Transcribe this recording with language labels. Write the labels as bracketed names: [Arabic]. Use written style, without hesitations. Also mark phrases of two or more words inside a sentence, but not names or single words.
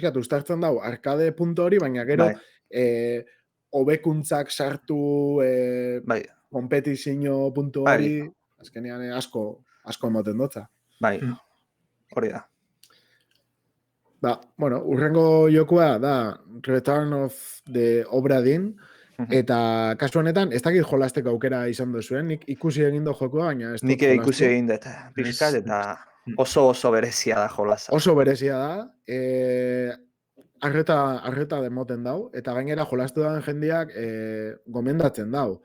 [Basque] Piskat, ustartzen dau, arkade puntu hori, baina gero hobekuntzak sartu Bai. kompetizio puntu hori, azkenean asko emoten dutza. Bai, hori da. Ba, bueno, urrengo jokua da Return of the Obra Dinn, eta kasu honetan, ez dakit jolasteko aukera izan duzuen, nik ikusi egin do jokua, baina ez dut nik ikusi egin dut, pixkat, eta oso berezia da jolasa. Oso berezia da, arreta demoten dau, eta gainera jolastu daen jendeak gomendatzen dau.